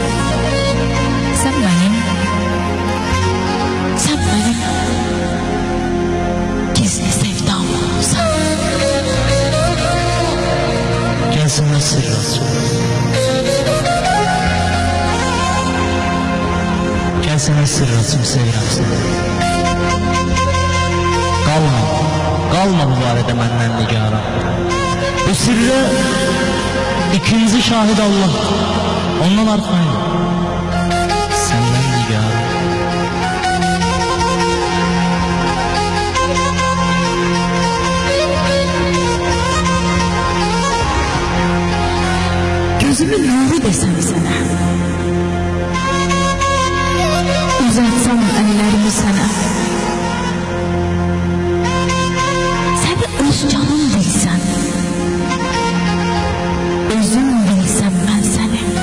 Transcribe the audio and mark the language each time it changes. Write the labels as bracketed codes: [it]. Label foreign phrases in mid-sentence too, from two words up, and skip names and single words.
[tr] Sen benim gizli sevdam olmuşsun. Gel sana sır açayım. Gel sana sır açayım, [az] sevirəm seni. Qalma bu barədə məndən nigaran. Bu sırrı ikinci şahid Allah. Ondan arxayın. Səndən nigaran. [tr] Gözümün nuru desem sana. Uzatsam ellerimi sana. Öz canım bilsen, özüm bilsem ben seni.